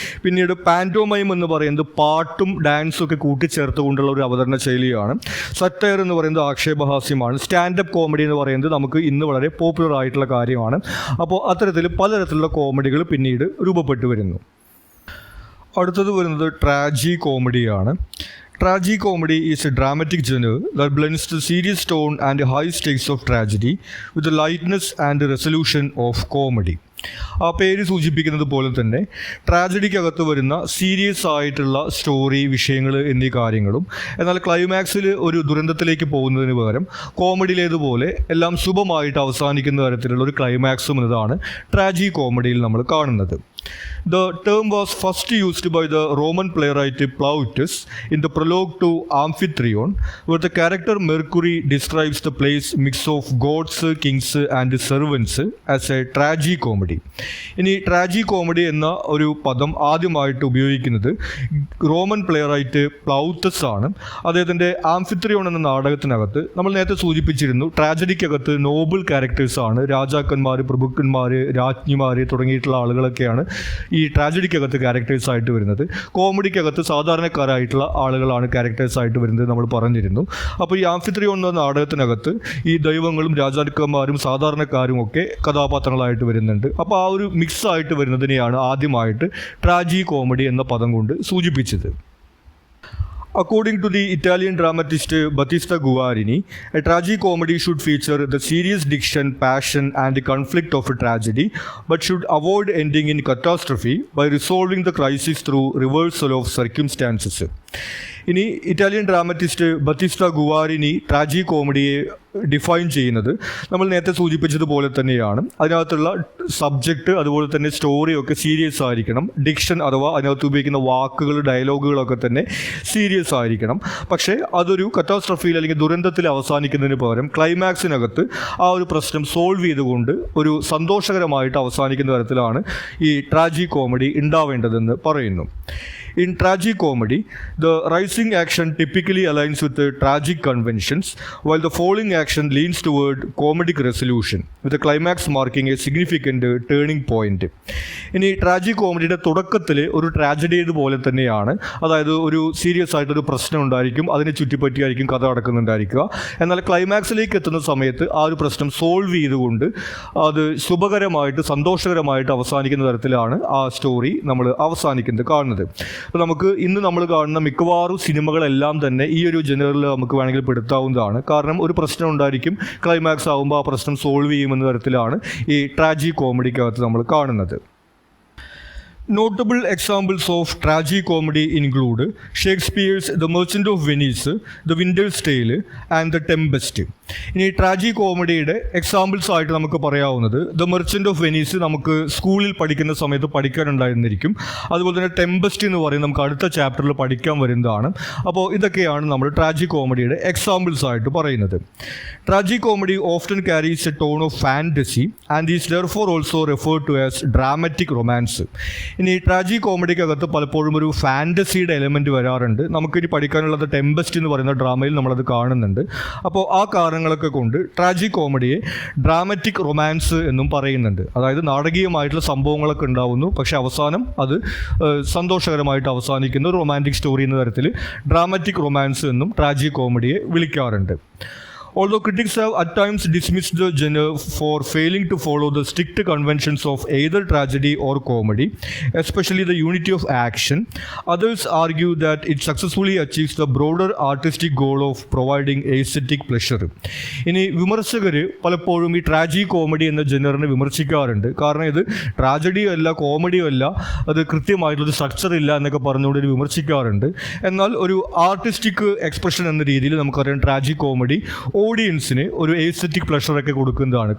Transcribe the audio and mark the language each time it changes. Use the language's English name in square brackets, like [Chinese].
[Malayalam] പിന്നീട് പാൻറ്റോമൈം എന്ന് പറയുന്നത് പാട്ടും ഡാൻസും ഒക്കെ കൂട്ടിച്ചേർത്തുകൊണ്ടുള്ള ഒരു അവതരണ ശൈലിയാണ്. സറ്റയർ എന്ന് പറയുന്നത് ആക്ഷേപഹാസ്യമാണ്. സ്റ്റാൻഡപ്പ് കോമഡി എന്ന് പറയുന്നത് നമുക്ക് ഇന്ന് വളരെ പോപ്പുലർ ആയിട്ടുള്ള കാര്യമാണ്. അപ്പോൾ അത്തരത്തിൽ പലതരത്തിലുള്ള കോമഡികൾ പിന്നീട് രൂപപ്പെട്ടു വരുന്നു. അടുത്തത് വരുന്നത് ട്രാജി കോമഡിയാണ്. [English] Tragi comedy is a dramatic genre that blends the serious tone and high stakes of tragedy with the lightness and the resolution of comedy. [Malayalam] ആ പേര് സൂചിപ്പിക്കുന്നത് പോലെ തന്നെ ട്രാജഡിക്കകത്ത് വരുന്ന സീരിയസ് ആയിട്ടുള്ള സ്റ്റോറി, വിഷയങ്ങൾ എന്നീ കാര്യങ്ങളും, എന്നാൽ ക്ലൈമാക്സിൽ ഒരു ദുരന്തത്തിലേക്ക് പോകുന്നതിന് പകരം കോമഡിയിലേതുപോലെ എല്ലാം ശുഭമായിട്ട് അവസാനിക്കുന്ന തരത്തിലുള്ള ഒരു ക്ലൈമാക്സും എന്നതാണ് ട്രാജി കോമഡിയിൽ നമ്മൾ കാണുന്നത്. [English] The term was first used by the Roman playwright Plautus in the prologue to Amphitryon, where the character Mercury describes the play's mix of gods, kings and servants as a tragi-comedy. [Malayalam] ഇനി ട്രാജി comedy എന്ന ഒരു പദം ആദ്യമായിട്ട് ഉപയോഗിക്കുന്നത് Roman playwright പ്ലൗത്തസ് ആണ്. അദ്ദേഹത്തിൻ്റെ ആംഫിത്രിയോൺ എന്ന നാടകത്തിനകത്ത് നമ്മൾ നേരത്തെ സൂചിപ്പിച്ചിരുന്നു, ട്രാജഡിക്കകത്ത് നോബിൾ ക്യാരക്ടേഴ്സാണ്, രാജാക്കന്മാർ, പ്രഭുക്കന്മാർ, രാജ്ഞിമാർ തുടങ്ങിയിട്ടുള്ള ആളുകളൊക്കെയാണ് ഈ ട്രാജഡിക്കകത്ത് ക്യാരക്ടേഴ്സായിട്ട് വരുന്നത്. കോമഡിക്കകത്ത് സാധാരണക്കാരായിട്ടുള്ള ആളുകളാണ് ക്യാരക്ടേഴ്സായിട്ട് വരുന്നത് നമ്മൾ പറഞ്ഞിരുന്നു. അപ്പോൾ ഈ ആംഫിത്രിയോൺ എന്ന നാടകത്തിനകത്ത് ഈ ദൈവങ്ങളും രാജാക്കന്മാരും സാധാരണക്കാരും ഒക്കെ കഥാപാത്രങ്ങളായിട്ട് വരുന്നുണ്ട്. അപ്പോൾ ആ ഒരു മിക്സ് ആയിട്ട് വരുന്നതിനെയാണ് ആദ്യമായിട്ട് ട്രാജി കോമഡി എന്ന പദം കൊണ്ട് സൂചിപ്പിച്ചത്. [English] According to the Italian dramatist Battista Guarini, a tragicomedy should feature the serious diction, passion and conflict of a tragedy, but should avoid ending in catastrophe by resolving the crisis through reversal of circumstances. [Malayalam] ഇനി Italian ഡ്രാമറ്റിസ്റ്റ് ബത്തിസ്റ്റ ഗുവാരിനി ട്രാജി കോമഡിയെ define ചെയ്യുന്നത് നമ്മൾ നേരത്തെ സൂചിപ്പിച്ചതുപോലെ തന്നെയാണ്. അതിനകത്തുള്ള subject അതുപോലെ തന്നെ സ്റ്റോറിയൊക്കെ serious ആയിരിക്കണം. ഡിക്ഷൻ അഥവാ അതിനകത്ത് ഉപയോഗിക്കുന്ന വാക്കുകൾ, ഡയലോഗുകളൊക്കെ തന്നെ സീരിയസ് ആയിരിക്കണം. പക്ഷേ അതൊരു കറ്റാസ്ട്രഫിയിൽ അല്ലെങ്കിൽ ദുരന്തത്തിൽ അവസാനിക്കുന്നതിന് പകരം ക്ലൈമാക്സിനകത്ത് ആ ഒരു പ്രശ്നം സോൾവ് ചെയ്തുകൊണ്ട് ഒരു സന്തോഷകരമായിട്ട് അവസാനിക്കുന്ന തരത്തിലാണ് ഈ ട്രാജി കോമഡി ഉണ്ടാവേണ്ടതെന്ന് പറയുന്നു. [English] In tragicomedy, the rising action typically aligns with the tragic conventions, while the falling action leans toward comedic resolution, with the climax marking a significant turning point. [Malayalam] ഇനി ട്രാജിക് കോമഡിയുടെ തുടക്കത്തിൽ ഒരു ട്രാജഡി പോലെ തന്നെയാണ്. അതായത് ഒരു സീരിയസ് ആയിട്ടൊരു പ്രശ്നം ഉണ്ടായിരിക്കും, അതിനെ ചുറ്റിപ്പറ്റിയായിരിക്കും കഥ നടക്കുന്നുണ്ടായിരിക്കുക. എന്നാൽ ക്ലൈമാക്സിലേക്ക് എത്തുന്ന സമയത്ത് ആ ഒരു പ്രശ്നം സോൾവ് ചെയ്തുകൊണ്ട് അത് ശുഭകരമായിട്ട് സന്തോഷകരമായിട്ട് അവസാനിക്കുന്ന തരത്തിലാണ് ആ സ്റ്റോറി നമ്മൾ അവസാനിക്കുന്നത് കാണുന്നത്. അപ്പോൾ നമുക്ക് ഇന്ന് നമ്മൾ കാണുന്ന മിക്കവാറും സിനിമകളെല്ലാം തന്നെ ഈ ഒരു ജനറിൽ നമുക്ക് വേണമെങ്കിൽ പെടുത്താവുന്നതാണ്. കാരണം ഒരു പ്രശ്നം ഉണ്ടായിരിക്കും, ക്ലൈമാക്സ് ആകുമ്പോൾ ആ പ്രശ്നം സോൾവ് ചെയ്യുമെന്ന തരത്തിലാണ് ഈ ട്രാജി കോമഡിക്കകത്ത് നമ്മൾ കാണുന്നത്. [English] Notable examples of tragicomedy include Shakespeare's The Merchant of Venice, The Winter's Tale and The Tempest. [Malayalam] ഇനി ട്രാജി കോമഡിയുടെ എക്സാമ്പിൾസ് ആയിട്ട് നമുക്ക് പറയാവുന്നത് ദ മെർച്ചൻ്റ് ഓഫ് വെനീസ് നമുക്ക് സ്കൂളിൽ പഠിക്കുന്ന സമയത്ത് പഠിക്കാനുണ്ടായിരുന്നിരിക്കും. അതുപോലെ തന്നെ ടെമ്പസ്റ്റ് എന്ന് പറയുന്നത് നമുക്ക് അടുത്ത ചാപ്റ്ററിൽ പഠിക്കാൻ വരുന്നതാണ്. അപ്പോൾ ഇതൊക്കെയാണ് നമ്മൾ ട്രാജി കോമഡിയുടെ എക്സാമ്പിൾസ് ആയിട്ട് പറയുന്നത്. [English] Tragicomedy often carries a tone of fantasy and is therefore also referred to as dramatic romance. [Malayalam] ഇനി ട്രാജി കോമഡിക്കകത്ത് പലപ്പോഴും ഒരു ഫാൻറ്റസിയുടെ എലമെൻറ്റ് വരാറുണ്ട്. നമുക്കിനി പഠിക്കാനുള്ളത് ടെമ്പസ്റ്റ് എന്ന് പറയുന്ന ഡ്രാമയിൽ നമ്മളത് കാണുന്നുണ്ട്. അപ്പോൾ ആ കാരണങ്ങളൊക്കെ കൊണ്ട് ട്രാജി കോമഡിയെ ഡ്രാമാറ്റിക് റൊമാൻസ് എന്നും പറയുന്നുണ്ട്. അതായത് നാടകീയമായിട്ടുള്ള സംഭവങ്ങളൊക്കെ ഉണ്ടാവുന്നു, പക്ഷേ അവസാനം അത് സന്തോഷകരമായിട്ട് അവസാനിക്കുന്ന ഒരു റൊമാൻറ്റിക് സ്റ്റോറി എന്ന തരത്തിൽ ഡ്രാമാറ്റിക് റൊമാൻസ് എന്നും ട്രാജി കോമഡിയെ വിളിക്കാറുണ്ട്. [English] Although critics have at times dismissed the genre for failing to follow the strict conventions of either tragedy or comedy, especially the unity of action, others argue that it successfully achieves the broader artistic goal of providing aesthetic pleasure. [Malayalam] ഇനി വിമർശകർ പലപ്പോഴും ഈ ട്രാജി comedy എന്ന ജനറിനെ വിമർശിക്കാറുണ്ട്. കാരണം ഇത് ട്രാജഡിയോ അല്ല, കോമഡിയോ അല്ല, അത് കൃത്യമായിട്ടുള്ളൊരു സ്ട്രക്ചർ ഇല്ല എന്നൊക്കെ പറഞ്ഞുകൊണ്ട് ഇത് വിമർശിക്കാറുണ്ട്. എന്നാൽ ഒരു ആർട്ടിസ്റ്റിക് എക്സ്പ്രഷൻ എന്ന രീതിയിൽ നമുക്കറിയാം ട്രാജി കോമഡി ഓഡിയൻസിന് ഒരു എസ്തെറ്റിക് പ്ലഷറൊക്കെ കൊടുക്കുന്നതാണ്.